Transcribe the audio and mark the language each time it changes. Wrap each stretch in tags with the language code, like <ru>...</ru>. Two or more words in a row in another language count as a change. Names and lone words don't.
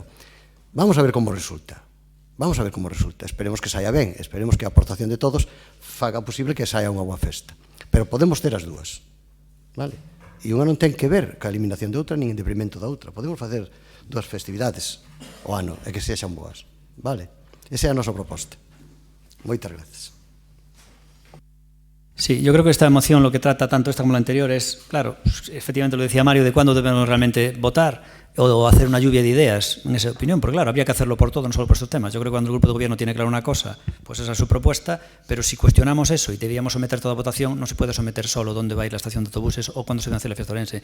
<es>Vamos a ver como resulta.</es> <gl>Esperemos que saia ben, esperemos que a aportación de todos faga posible que saia unha boa festa. Pero podemos ter as dúas. Vale? E unha non ten que ver ca eliminación de outra nin en deprimento da outra. Podemos facer dúas festividades o ano e que sexan boas. Vale? Esa é a nosa proposta. Moitas gracias.</gl> <es>Sí, yo creo que esta moción lo que trata tanto esta como la anterior es, claro, efectivamente lo decía Mario, de cuándo debemos realmente votar o hacer una lluvia de ideas en esa opinión, porque claro, habría que hacerlo por todo, no solo por estos temas. Yo creo que cuando el grupo de gobierno tiene claro una cosa, pues esa es su propuesta, pero si cuestionamos eso y debíamos someter toda votación, no se puede someter solo dónde va a ir la estación de autobuses o cuándo se cancela la fiesta orense.</es>